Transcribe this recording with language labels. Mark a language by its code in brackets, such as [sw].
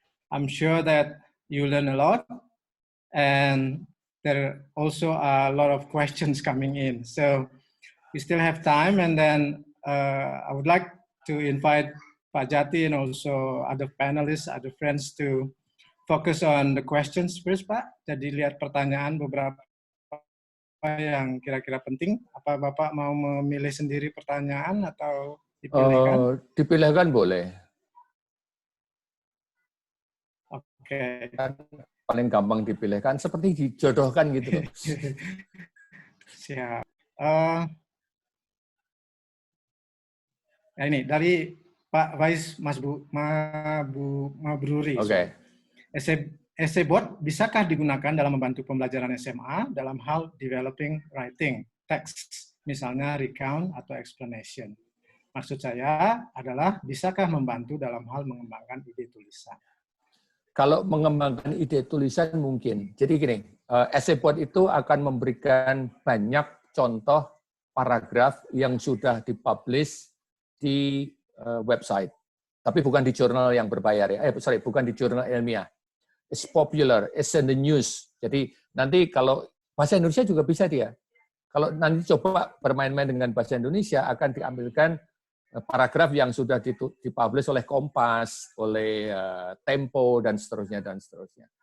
[en] I'm sure that you learn a lot, and there also are a lot of questions coming in. So we still have time, and then I would like to invite Pak Jati and also other panelists, other friends to focus on the questions first, Pak. [id] Jadi lihat pertanyaan beberapa yang kira-kira penting. Apa Bapak mau memilih sendiri pertanyaan atau dipilihkan? Dipilihkan boleh. Oke. Paling gampang dipilihkan, seperti dijodohkan gitu. Siap. ini dari Pak Faiz Mabruri. Oke. Essay board bisakah digunakan dalam membantu pembelajaran SMA dalam hal [en] developing writing text, [id] misalnya recount atau explanation? Maksud saya adalah bisakah membantu dalam hal mengembangkan ide tulisan? Kalau mengembangkan ide tulisan mungkin. Jadi gini, essay board itu akan memberikan banyak contoh paragraf yang sudah dipublish di website. Tapi bukan di jurnal yang berbayar ya. Bukan di jurnal ilmiah. [en] It's popular, it's in the news. [id] Jadi nanti kalau bahasa Indonesia juga bisa dia. Kalau nanti coba bermain-main dengan bahasa Indonesia akan diambilkan paragraf yang sudah dipublish oleh Kompas, oleh Tempo dan seterusnya dan seterusnya.